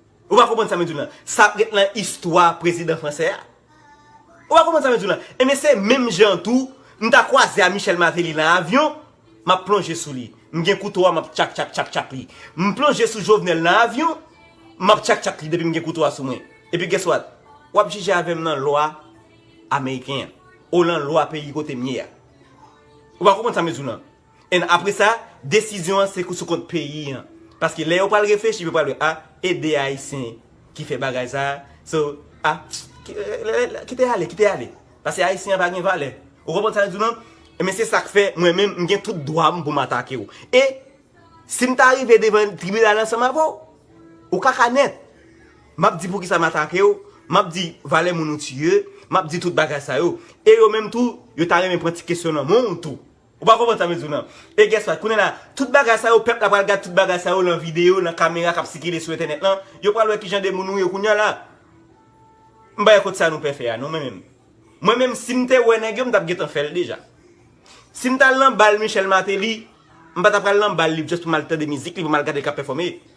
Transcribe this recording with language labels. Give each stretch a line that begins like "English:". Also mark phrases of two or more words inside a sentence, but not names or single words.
Haitian Creole: Ou pa konprann sa men zou nan? Sa prèt nan istwa prezidan Fransè a. Ou pa konprann sa men zou nan? E men se menm jan tou, m ta kwaze a Michel Martelly nan avyon, m a plonje sou li. M gen koutou, m a tchak, tchak, tchak, tchak li. M plonje sou Jovenel nan avyon, m a tchak, tchak li depi m gen koutou sou mwen. E pi
English: guess what?
Haitian Creole: W ap jije avè m nan lwa Ameriken. Ou nan lwa peyi kote m ye a. Ou pa konprann sa men zou nan? E apre sa, desizyon se sou kont peyi an. Paske lè ou pa l reflechi, ou pa l a ede Ayisyen ki fè bagay sa. So, a, ki, euh, ki te ale, ki te ale. Paske Ayisyen pa gen valè. Ou konprann sa men zou nan? E men se sa k fè, mwen menm, m gen tout dwa m pou m atake ou. E, si m ta rive devan tribinal ansanm avè ou, ou ka ka nèt. M ap di pou ki sa m atake ou, m ap di valè moun ou tiye, m ap di tout bagay sa yo. E yo menm tou, yo ta renmen pran ti kesyon nan moun tou. Ou pa konprann sa men zou nan? E
English: guess what?
Haitian Creole: Kounye a la, tout bagay sa yo, pèp la pral gade tout bagay sa yo nan videyo, nan kamera k ap sikile sou entènèt lan. Yo pral wè ki jan de moun ou yo kounye a la. M ba yon kote sa nou pè fè a, non men menm. Mwen menm, si m te wè nèg yo, m t ap gen tan fè l deja. Si m ta lan bal Michel Martelly, m pa ta pral lan bal li just pou mal tande mizik, li pou mal gade k ap pèfòme.